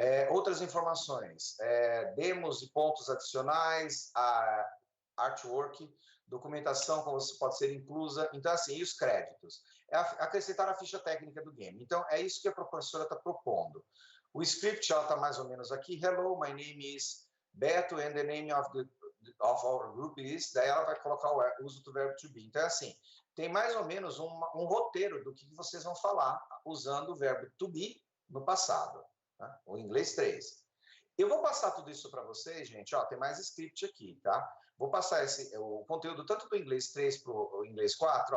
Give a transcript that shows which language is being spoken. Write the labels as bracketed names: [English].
[Portuguese] Outras informações, demos e pontos adicionais, artwork, documentação como pode ser inclusa, então assim, e os créditos. Acrescentar a ficha técnica do game. Então, é isso que a professora está propondo. O script já está mais ou menos aqui. [English] Hello, my name is Beto and the name of our group is. [Portuguese] Daí ela vai colocar o uso do verbo to be. Então, é assim, tem mais ou menos um roteiro do que vocês vão falar usando o verbo to be no passado, tá? O inglês 3. Eu vou passar tudo isso para vocês, gente. Ó, tem mais script aqui, tá? Vou passar o conteúdo tanto do inglês 3 para o inglês 4.